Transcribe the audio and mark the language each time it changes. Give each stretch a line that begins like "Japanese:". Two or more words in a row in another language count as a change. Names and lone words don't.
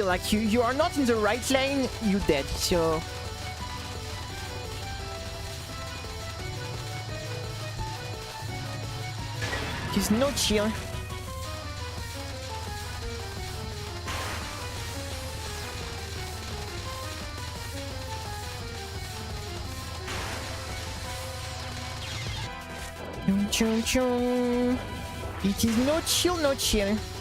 English: Like, you are not in the right lane, you dead, so... There's no chill. Chum chum. It is no chill, no chill.